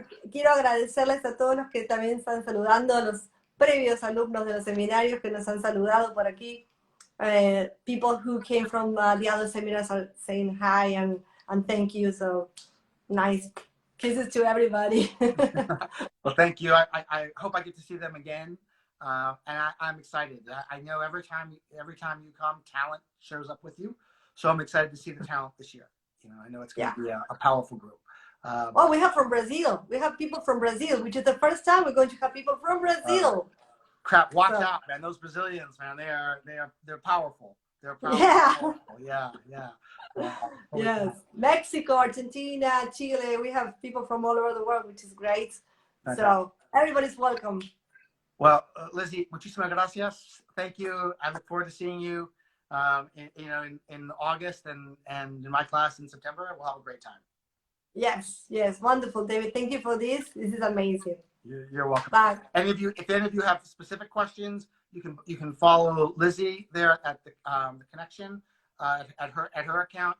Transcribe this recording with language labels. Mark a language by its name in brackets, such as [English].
[Spanish] Quiero agradecerles a todos los que también están saludando, a los previos alumnos de los seminarios que nos han saludado por aquí. [English] People who came from the other seminars are saying hi and thank you. So nice kisses to everybody. Well, thank you. I hope I get to see them again. And I'm excited. I know every time you come, talent shows up with you. So I'm excited to see the talent this year. I know it's going to be a powerful group. Well, we have from Brazil. We have people from Brazil, which is the first time we're going to have people from Brazil. Crap! Watch out, man! Those Brazilians, man, they're powerful. They're powerful. Yeah. Yes, Mexico, Argentina, Chile. We have people from all over the world, which is great. Okay. So everybody's welcome. [Spanish] Well, Lizzy, muchísimas gracias. [English] Thank you. I look forward to seeing you. In August and in my class in September. We'll have a great time. Yes, wonderful, David. Thank you for this. This is amazing. You're welcome. Bye. And if any of you have specific questions, you can follow Lizzy there at the connection at her account.